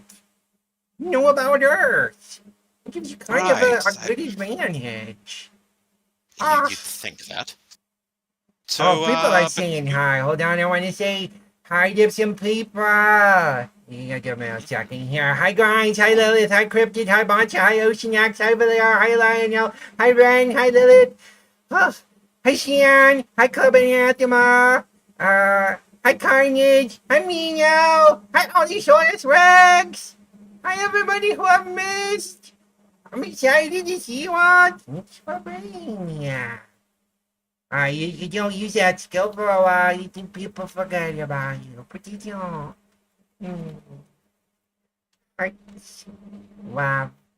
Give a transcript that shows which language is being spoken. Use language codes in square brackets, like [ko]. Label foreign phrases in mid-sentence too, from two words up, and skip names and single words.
[en] You know about Earth. It gives you kind of Right. a good advantage. You'd think that. So, Oh, people are but saying hi. Hold on, I want to say hi to some people. Yeah, give me a second here. Hi, Grimes. Hi, Lilith. Hi, Cryptid. Hi, Boncha. Hi, Oceanax. Hi, Valir. Hi, Lionel. Hi, Ren. Hi, Lilith. Oh, hi, Shian. Hi, Club Anathema. Hi, Carnage. Hi, Mino. Hi, Odysseus Rex. Hi, everybody who I've missed. I'm excited to see you all. Thanks for being here. You don't use that skill for a while. You think people forget about you, but you don't. Right. Wow.